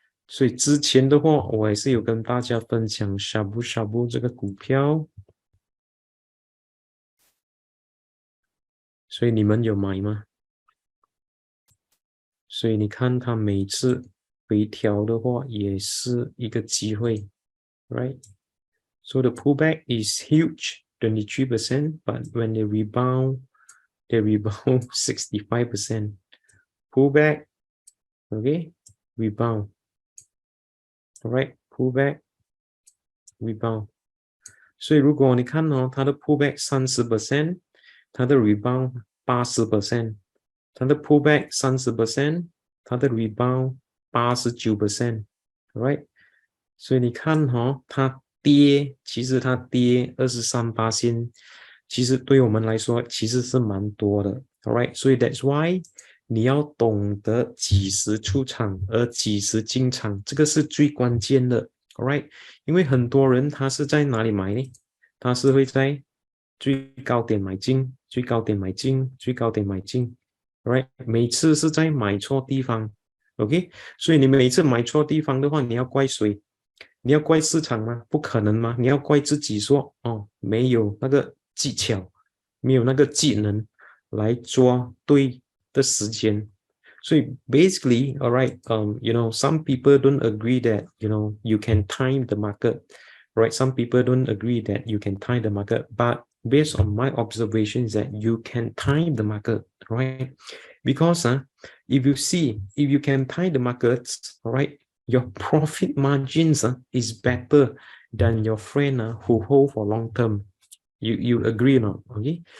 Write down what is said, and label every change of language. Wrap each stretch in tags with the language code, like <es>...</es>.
<zh>所以之前的话，我也是有跟大家分享shabu shabu 这个股票，所以你们有买吗？所以你看它每次回调的话，也是一个机会 ，</zh> <en>right? So the pullback is huge, 23%, but when they rebound 65%. Pullback, okay, rebound, alright, pullback, rebound.</en> <zh>所以如果你看哦，它的 pullback 30%，它的 rebound 80%。它的 pullback 30%，它的 rebound 89%，right？所以你看它跌，其实它跌23%，其实对我们来说其实是蛮多的 ，</zh> <en>alright？</en> <zh>所以</zh> <en>that's why</en> <zh>你要懂得几时出场，而几时进场，这个是最关键的 ，</zh> <en>alright？</en> <zh>因为很多人他是在哪里买呢？他是会在最高点买进，最高点买进，最高点买进。</zh> <en>Right，</en> <zh>每次是在买错地方 ，OK， 所以你每次买错地方的话，你要怪谁？你要怪市场吗？不可能吗？你要怪自己说，哦，没有那个技巧，没有那个技能来抓对的时间。所以</zh> <en>basically, alright, some people don't agree that you can time the market, right? Some people don't agree that you can time the market, but based on my observations that you can time the market, right? Because if you can time the markets, right, your profit margins is better than your friend who hold for long term. You agree or not? Okay.</en>